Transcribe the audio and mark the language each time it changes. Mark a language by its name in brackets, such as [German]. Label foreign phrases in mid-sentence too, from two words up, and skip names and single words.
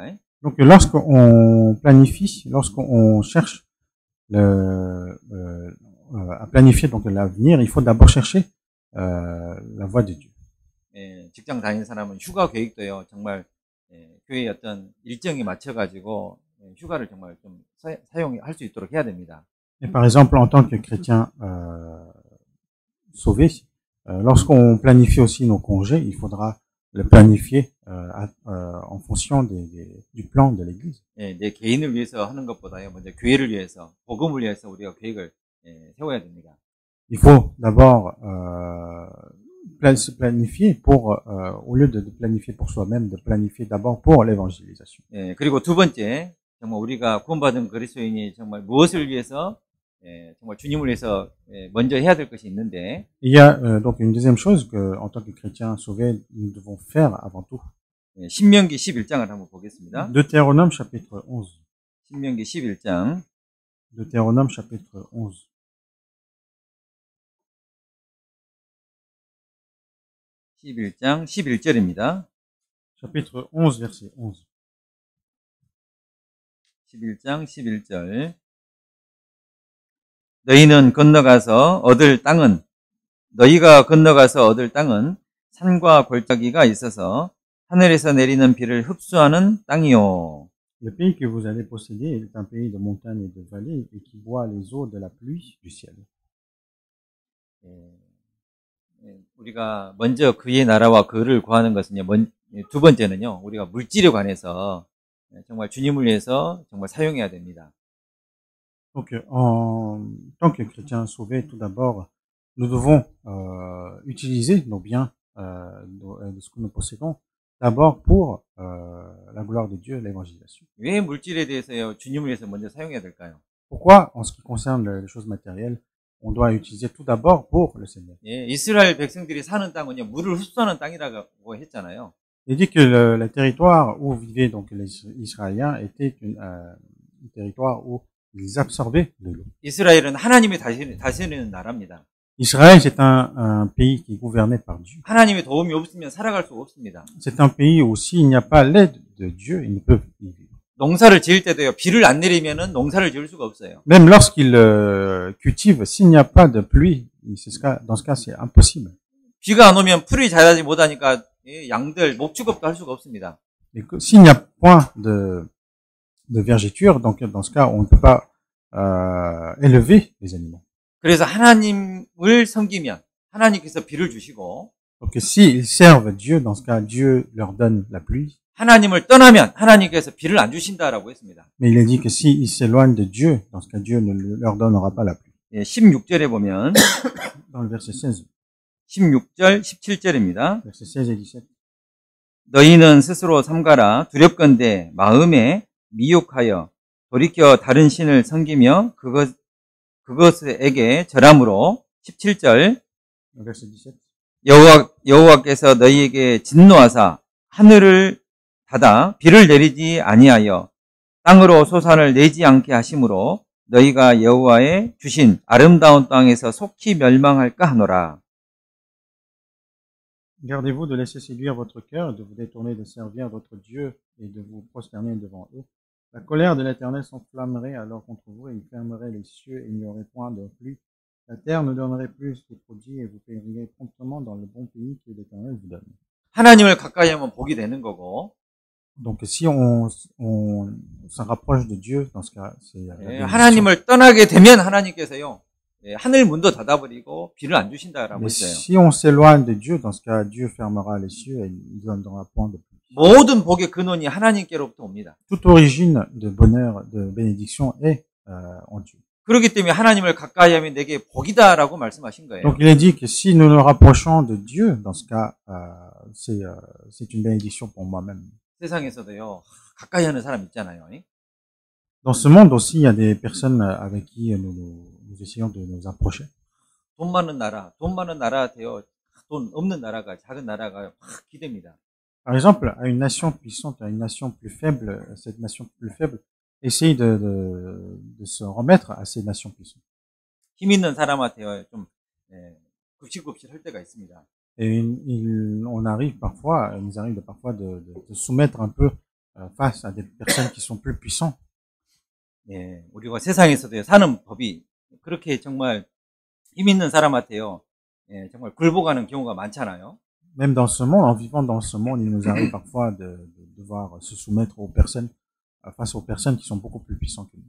[French] Donc lorsqu'on planifie, lorsqu'on cherche à planifier donc l'avenir, il faut d'abord chercher la voie de Dieu. [Korean] 예, 직장 다니는 사람은 휴가 계획도요 정말 교회의 어떤 일정에 맞춰 가지고 휴가를 정말 좀 사용할 수 있도록 해야 됩니다. [French] Et par exemple, en tant que chrétien sauvé, lorsqu'on planifie aussi nos congés, il faudra le planifier en fonction du plan de l'Église. [Korean] 예, 내 개인을 위해서 하는 것보다요 먼저 교회를 위해서, 복음을 위해서 우리가 계획을 세워야 됩니다. [French] Il faut d'abord se planifier pour, au lieu de planifier pour soi-même, de planifier d'abord pour l'évangélisation. [Korean] 예, 그리고 두 번째, 정말 우리가 구원받은 그리스도인이 정말 무엇을 위해서, 정말 주님을 위해서 먼저 해야 될 것이 있는데. [French] Il y a donc une deuxième chose que, en tant que chrétien sauvé, nous devons faire avant tout. [Korean] 신명기 11장을 한번 보겠습니다. [French] Deutéronome chapitre 11. [Korean] 신명기 11장. [French] Deutéronome chapitre 11. [Korean] (11장) 11절입니다. [French] Chapitre 11, verset 11. [Korean] 11장 11절. 너희가 건너가서 얻을 땅은 산과 골짜기가 있어서 하늘에서 내리는 비를 흡수하는 땅이요. [French] Le pays que vous allez posséder est un pays de montagnes et de vallées et qui boit les eaux de la pluie du ciel. [Korean] 우리가 먼저 그의 나라와 그를 구하는 것은요. 두 번째는요. 우리가 물질에 관해서 정말 주님을 위해서 정말 사용해야 됩니다. [French] Donc, en tant que chrétiens sauvés, tout d'abord, nous devons utiliser nos biens, de ce que nous possédons, d'abord pour la gloire de Dieu, l'évangélisation. [Korean] 왜 물질에 대해서요 주님을 위해서 먼저 사용해야 될까요? [French] Pourquoi, en ce qui concerne les choses matérielles, on doit utiliser tout d'abord pour le Seigneur. [Korean] 예, 이스라엘 백성들이 사는 땅은요, 물을 흡수하는 땅이라고 했잖아요. [French] Il dit que le territoire où vivaient donc les Israéliens était un territoire où ils absorbaient de l'eau. [Korean] 이스라엘은 하나님이 다스리는 나라입니다. [French] Israël, c'est un pays qui est gouverné par Dieu. [Korean] 하나님의 도움이 없으면 살아갈 수가 없습니다. [French] C'est un pays où s'il n'y a pas l'aide de Dieu, ils ne peuvent y vivre. [Korean] 농사를 지을 때도요, 비를 안 내리면은 농사를 지을 수가 없어요. [French] Même lorsqu'ils cultivent, s'il n'y a pas de pluie, dans ce cas, c'est impossible. [Korean] 비가 안 오면 풀이 자라지 못하니까 양들 목축업도 할 수가 없습니다. [French] Et s'il n'y a point de vergéture, donc dans ce cas, on ne peut pas élever les animaux. [Korean] 그래서 하나님을 섬기면 하나님께서 비를 주시고, [French] Donc s'ils servent Dieu, dans ce cas, Dieu leur donne la pluie. [Korean] 하나님을 떠나면 하나님께서 비를 안 주신다라고 했습니다. [French] Mais il est dit que s'ils s'éloignent de Dieu, dans ce cas, Dieu ne leur donnera pas la pluie. [Korean] 예, 16절에 보면 [French] Dans le verset 16, [Korean] 16절, 17절입니다. [French] verset 16 et 17. [Korean] 너희는 스스로 삼가라. 두렵건대 마음에 미혹하여 돌이켜 다른 신을 섬기며 그것에게 절함으로. 17절 Verset 17. 여호와께서 너희에게 진노하사 하늘을 닫아 비를 내리지 아니하여 땅으로 소산을 내지 않게 하심으로 너희가 여호와의 주신 아름다운 땅에서 속히 멸망할까 하노라. [French] Gardez-vous de laisser séduire votre cœur, de vous détourner de servir votre Dieu et de vous prosterner devant eux. La colère de l'Éternel s'enflammerait alors contre vous et il fermerait les cieux et il n'y aurait point de pluie. La terre ne donnerait plus ses produits et vous péririez promptement dans le bon pays que l'Éternel vous donne. [Korean] 하나님을 가까이 하면 복이 되는 거고, [French] Donc si on s'en rapproche de Dieu, dans ce cas, c'est la bénédiction. [Korean] 하나님을 떠나게 되면 하나님께서요, 하늘 문도 닫아버리고 비를 안 주신다라고 [French] Mais [Korean] 했어요. [French] si on s'éloigne de Dieu, dans ce cas, Dieu fermera les cieux et il ne donnera point de pluie. [Korean] 모든 복의 근원이 하나님께로부터 옵니다. [French] Toute origine de bonheur, de bénédiction est en Dieu. [Korean] 그렇기 때문에 하나님을 가까이 하면 내게 복이다라고 말씀하신 거예요. [French] Donc il est dit que si nous nous rapprochons de Dieu, dans ce cas, c'est une bénédiction pour moi-même. [Korean] 세상에서도요, 가까이 하는 사람 있잖아요. [French] Dans ce monde aussi, il y a des personnes avec qui nous essayons de nous approcher. [Korean] 돈 많은 나라한테요, 돈 없는 나라가, 작은 나라가 확 기댑니다. [French] Par exemple, à une nation puissante, à une nation plus faible, cette nation plus faible essaye de se remettre à ces nations puissantes. [Korean] 힘 있는 사람한테요, 좀 굽실굽실 할 때가 있습니다. [French] Et on arrive parfois, il nous arrive parfois de soumettre un peu face à des personnes qui sont plus puissantes. [Korean] 예, 우리가 세상에서도 사는 법이 그렇게 정말 힘 있는 사람한테요, 정말 굴복하는 경우가 많잖아요. [French] Même dans ce monde, en vivant dans ce monde, il nous arrive parfois de devoir se soumettre aux personnes, face aux personnes qui sont beaucoup plus puissantes que nous.